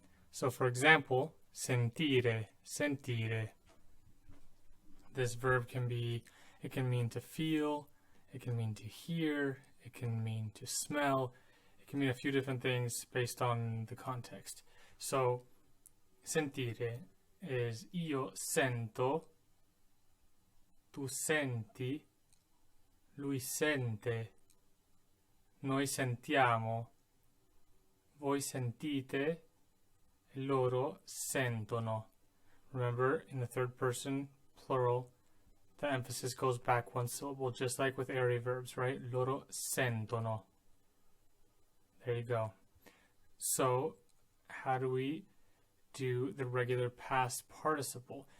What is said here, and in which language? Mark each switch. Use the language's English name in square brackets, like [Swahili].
[English] So for example, sentire, sentire. This verb can mean to feel, it can mean to hear, it can mean to smell, it can mean a few different things based on the context. So sentire is [Italian] io sento, tu senti, lui sente, noi sentiamo, voi sentite, e loro sentono. [English] Remember, in the third person plural, the emphasis goes back one syllable, just like with ARE verbs, right? [Italian] Loro sentono. [English] There you go. So, how do we do the regular past participle?